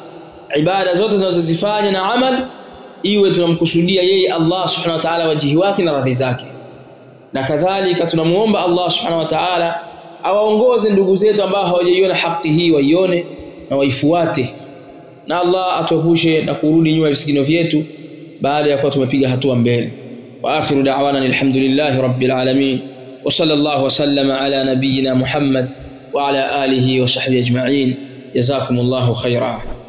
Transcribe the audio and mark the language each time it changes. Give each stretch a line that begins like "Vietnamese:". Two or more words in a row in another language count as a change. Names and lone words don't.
Swahili: Ibada zote tunazozifanya na amal iwe tunamkusudia yeye Allah
Arabic: سبحانه وتعالى,
Swahili: wajihi wake na radhi zake. Na kadhalika tunamuomba Allah
Arabic: سبحانه وتعالى
Swahili: awaongoze ndugu zetu ambao hawajaiona haki hii waione na waifuate, na Allah atuepushe na kurudi nyuma visigino vyetu baada ya kuwa tumepiga hatua mbele.
Arabic: وآخر دعوانا الحمد لله رب العالمين وصلى الله وسلم على نبينا محمد وعلى آله وصحبه أجمعين. جزاكم الله خيرا.